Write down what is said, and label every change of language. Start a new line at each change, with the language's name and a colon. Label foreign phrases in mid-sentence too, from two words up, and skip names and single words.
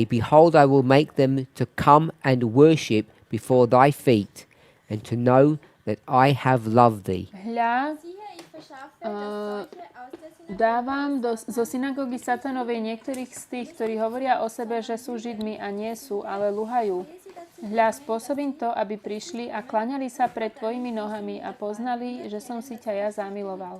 English: Behold, I will make them to come and worship before thy feet, and to know that I have loved thee."
Slovak: Hľa, dávam zo synagógy Satanovej niektorých z tých, ktorí hovoria o sebe, že sú Židmi a nie sú, ale luhajú. Hľa, spôsobím to, aby prišli a klaňali sa pred tvojimi nohami a poznali, že som si ťa ja zamiloval.